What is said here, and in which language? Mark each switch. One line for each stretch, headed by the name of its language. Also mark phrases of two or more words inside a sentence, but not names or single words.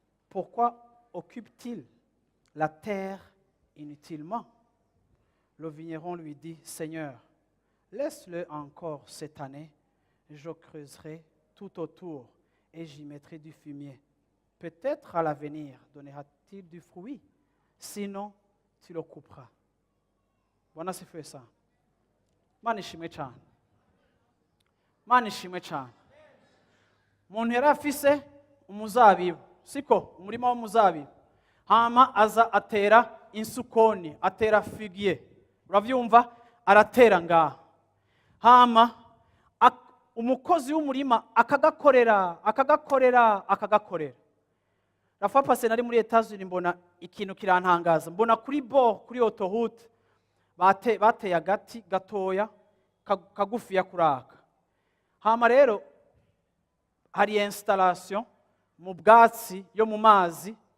French: Pourquoi occupe-t-il la terre inutilement?" Le vigneron lui dit, "Seigneur, laisse-le encore cette année, je creuserai tout autour et j'y mettrai du fumier. Peut-être à l'avenir donnera-t-il du fruit, sinon tu le couperas."
Swahili: Bwana asifiwe sana.
Kinyarwanda: Mana ishimwe cyane. Mana ishimwe cyane.
Rundi: Umuntu yari afise umuzabibu, siko? Umurima w'umuzabibu. Hama aza atera insukoni, atera figuier. Uravyumva? Aratera ngaha. Hama ak-, umukozi w'umurima akagakorera, akagakorera, akagakorera.
French: La fois passée
Rundi: nari muri Etats-Unis mbona ikintu kirantangaza. Mbona kuri bo, kuri autoroute, bate-, bateye agati gatoya, ka-, kagufiya kuraka. Hama rero, hari installation mu bwatsi yo mu mazi.